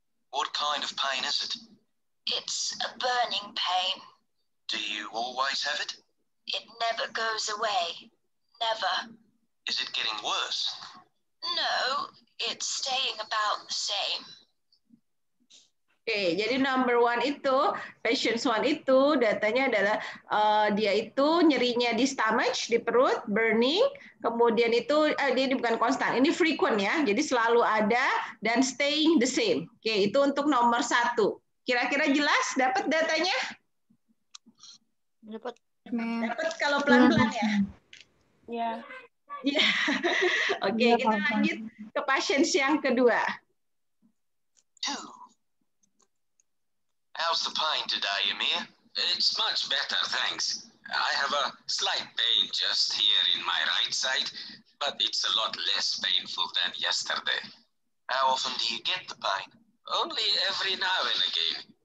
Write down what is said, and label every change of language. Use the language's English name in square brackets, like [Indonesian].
[English] What kind of pain is it? It's a burning pain. Do you always have it? It never goes away. Never. Is it getting worse? No, it's staying about the same. [Indonesian] Oke, jadi number 1 itu, patient 1 itu datanya adalah dia itu nyerinya di stomach, di perut, burning, kemudian itu dia bukan konstan, ini frequent ya, jadi selalu ada dan [English] staying the same. [Indonesian] Oke, itu untuk nomor 1. Kira-kira jelas dapat datanya? Dapat. Dapat kalau pelan-pelan ya? Ya. Iya. Oke, kita lanjut ke pasien yang kedua. 2. [English] How's the pain today, Amir? It's much better, thanks. I have a slight pain just here in my right side, but it's a lot less painful than yesterday. How often do you get the pain? Only every now and again.